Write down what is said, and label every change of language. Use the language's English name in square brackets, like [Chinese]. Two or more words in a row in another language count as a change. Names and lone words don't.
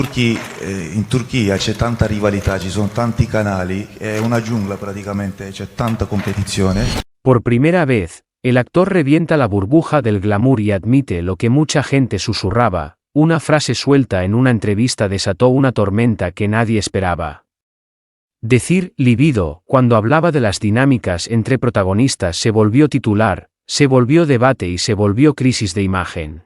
[Italian] In Turchia c'è tanta rivalità, ci sono tanti canali, è una giungla praticamente, c'è tanta competizione. [Spanish] Por primera vez, el actor revienta la burbuja del glamour y admite lo que mucha gente susurraba. Una frase suelta en una entrevista desató una tormenta que nadie esperaba. Decir libido, cuando hablaba de las dinámicas entre protagonistas, se volvió titular, se volvió debate y se volvió crisis de imagen.